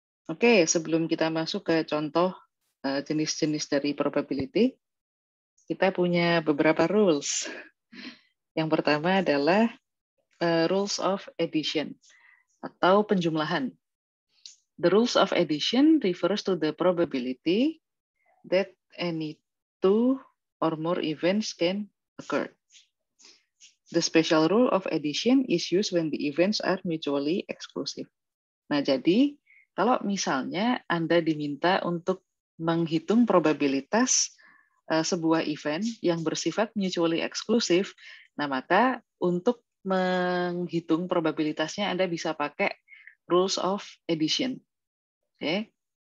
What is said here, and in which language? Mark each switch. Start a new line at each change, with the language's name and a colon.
Indonesian: Oke, sebelum kita masuk ke contoh jenis-jenis dari probability, kita punya beberapa rules. Yang pertama adalah rules of addition atau penjumlahan.
English: The rules of addition refers to the probability that any two or more events can occur. The special rule of addition is used when the events are mutually exclusive.
Indonesian: Nah, jadi kalau misalnya Anda diminta untuk menghitung probabilitas sebuah event yang bersifat mutually exclusive, nah maka untuk menghitung probabilitasnya Anda bisa pakai rules of addition. Oke.